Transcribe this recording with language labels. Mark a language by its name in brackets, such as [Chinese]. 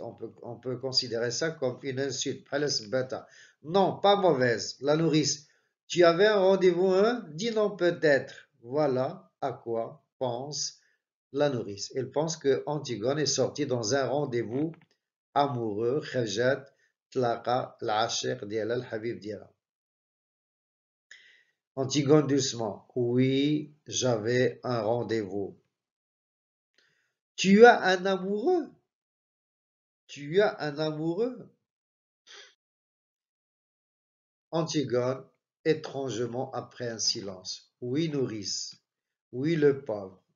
[French] On peut considérer ça comme une insulte. Non, pas mauvaise. La nourrice. Tu avais un rendez-vous, hein? Dis non peut-être. Voilà à quoi pense la nourrice. Elle pense que Antigone est sortie dans un rendez-vous amoureux. [Arabic] خرجت تلاقى العاشق ديالها الحبيب ديالها. [French] Antigone doucement. Oui, j'avais un rendez-vous. Tu as un amoureux? Tu as un amoureux? Antigone, étrangement après un silence. Oui, nourrice. Oui, le pauvre.